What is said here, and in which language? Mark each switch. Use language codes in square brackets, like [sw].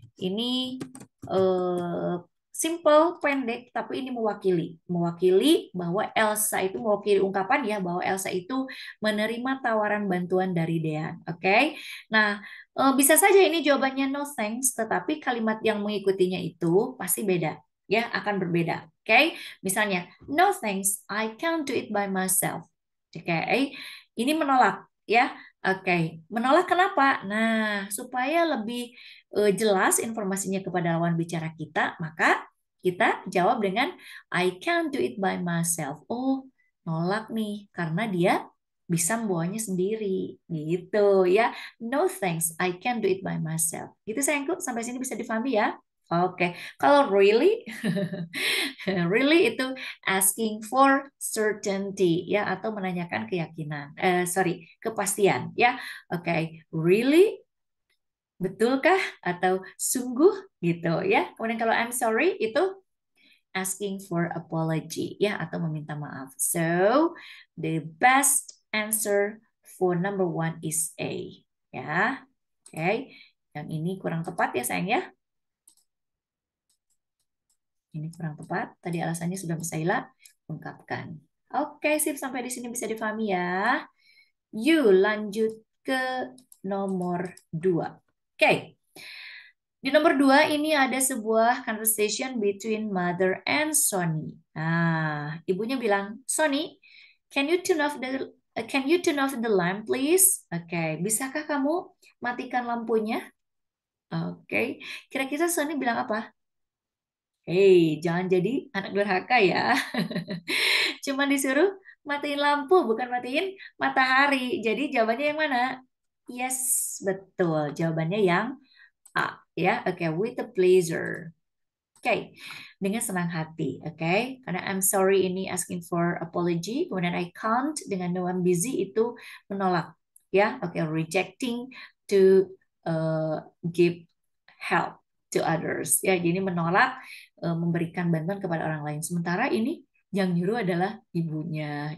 [id] Ini uh, simple, pendek, tapi ini mewakili bahwa Elsa itu mewakili ungkapan ya bahwa Elsa itu menerima tawaran bantuan dari Dean. Oke. Nah, bisa saja ini jawabannya [en] no thanks, [id] tetapi kalimat yang mengikutinya itu pasti beda ya, akan berbeda. Oke. Misalnya, [en] no thanks, I can't do it by myself. [id] Oke. Ini menolak ya. Oke, menolak kenapa? Nah, supaya lebih jelas informasinya kepada lawan bicara kita, maka kita jawab dengan [en] I can't do it by myself. [id] Oh, nolak nih karena dia bisa membawanya sendiri, gitu ya. [en] No thanks, I can't do it by myself. [id] Gitu sayangku, sampai sini bisa difahami ya? Oke, kalau really, really itu [en] asking for certainty [id] ya atau menanyakan keyakinan. Sorry, kepastian ya. Oke, really, betulkah atau sungguh gitu ya. Kemudian kalau I'm sorry itu [en] asking for apology [id] ya atau meminta maaf. [en] So, the best answer for number one is A ya. [id] Oke, yang ini kurang tepat ya sayang ya. Ini kurang tepat. Tadi alasannya sudah Misaila ungkapkan. Oke, sip. Sampai di sini bisa difahami ya. Yuk lanjut ke nomor 2. Oke. Di nomor 2 ini ada sebuah [en] conversation between mother and Sonny. [id] Nah, ibunya bilang, [en] Sonny, can you turn off the lamp, please? [id] Oke, bisakah kamu matikan lampunya? Oke, kira-kira Sonny bilang apa? Hei, jangan jadi anak durhaka ya. Cuma disuruh matiin lampu, bukan matiin matahari. Jadi jawabannya yang mana? Yes, betul. Jawabannya yang A. Ya, oke. [en] With a pleasure. [id] Oke, dengan senang hati. Oke, karena I'm sorry ini [en] asking for apology. [id] Kemudian I can't dengan no I'm busy itu menolak. Ya, oke. [en] Rejecting to give help to others. [id] Ya, jadi menolak memberikan bantuan kepada orang lain. Sementara ini yang nyuruh adalah ibunya.